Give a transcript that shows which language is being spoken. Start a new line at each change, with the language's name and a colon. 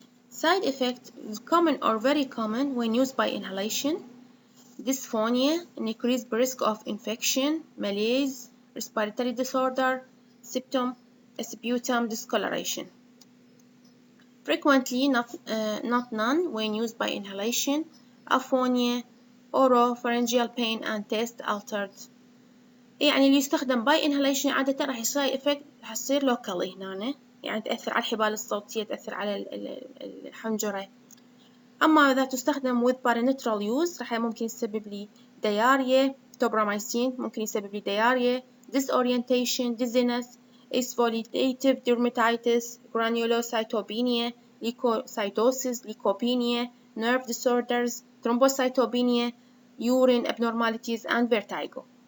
English: Side effects common or very common when used by inhalation: dysphonia, increased risk of infection, malaise, respiratory disorder, sputum discoloration. Frequently not none when used by inhalation: aphonia, oropharyngeal pain and taste altered.
Arabic: يعني اللي يستخدم
English: by inhalation
Arabic: عادة راح يصير effect راح يصير locally هنا، يعني تأثر على الحبال الصوتية، تأثر على الحنجرة. أما إذا تستخدم
English: with parenteral use
Arabic: راح ممكن يسبب لي
English: diarrhea، Tobramycin
Arabic: ممكن يسبب لي
English: diarrhea، disorientation، dizziness، exfoliative dermatitis، granulocytopenia، leukocytosis، leukopenia، nerve disorders، thrombocytopenia، urine abnormalities and vertigo.